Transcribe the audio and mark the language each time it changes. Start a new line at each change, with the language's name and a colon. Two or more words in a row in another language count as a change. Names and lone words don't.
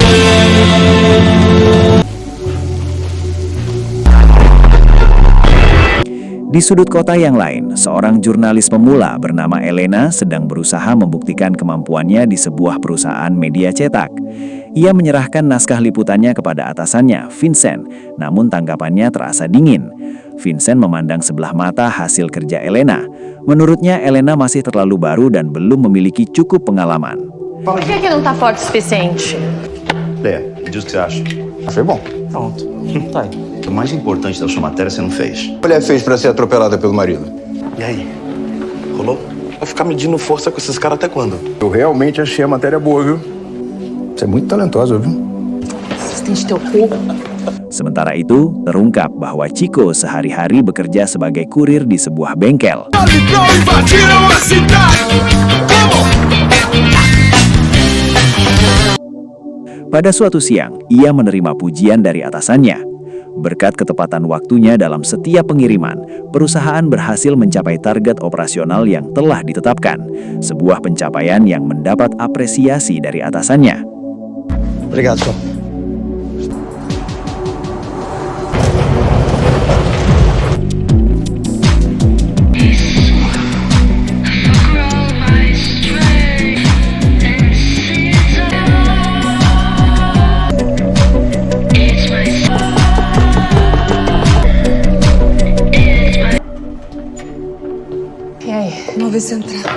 Indonesian: Di sudut kota yang lain, seorang jurnalis pemula bernama Elena sedang berusaha membuktikan kemampuannya di sebuah perusahaan media cetak. Ia menyerahkan naskah liputannya kepada atasannya, Vincent, namun tanggapannya terasa dingin. Vincent memandang sebelah mata hasil kerja Elena. Menurutnya, Elena masih terlalu baru dan belum memiliki cukup pengalaman.
Portuguese: Por que não tá forte o suficiente? Lê, diz o que você acha. Foi bom. Pronto. Tá aí. O mais importante da sua matéria você não fez. A mulher fez pra ser atropelada pelo marido. E aí? Rolou? Vai ficar medindo força com esses caras até quando? Eu realmente achei a matéria boa, viu? Você é muito talentosa, viu? Assistente teu cu.
Indonesian: Sementara itu, terungkap bahwa Chico sehari-hari bekerja sebagai kurir di sebuah bengkel. Pada suatu siang, ia menerima pujian dari atasannya. Berkat ketepatan waktunya dalam setiap pengiriman, perusahaan berhasil mencapai target operasional yang telah ditetapkan, sebuah pencapaian yang mendapat apresiasi dari atasannya.
Portuguese: Obrigado, senhor. Vamos ver se entrar.